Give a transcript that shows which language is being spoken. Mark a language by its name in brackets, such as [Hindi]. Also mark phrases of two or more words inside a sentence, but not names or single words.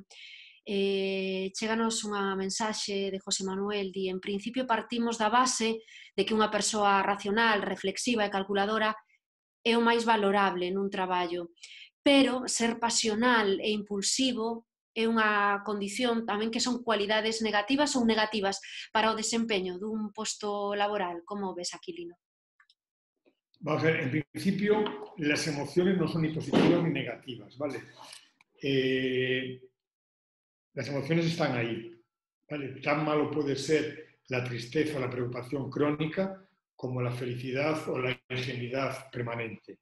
[Galician] Cheganos unha mensaxe de José Manuel, di, en principio partimos da base de que unha persoa racional, reflexiva e calculadora é o máis valorable nun traballo, pero ser pasional e impulsivo é unha condición tamén que son cualidades negativas ou negativas para o desempeño dun posto laboral. Como ves, Aquilino? [Spanish] Vamos a ver, en principio las emociones no son ni positivas ni negativas, ¿vale? Las emociones están ahí, ¿vale? Tan malo puede ser la tristeza, la preocupación crónica, como la felicidad o la ingenuidad permanente.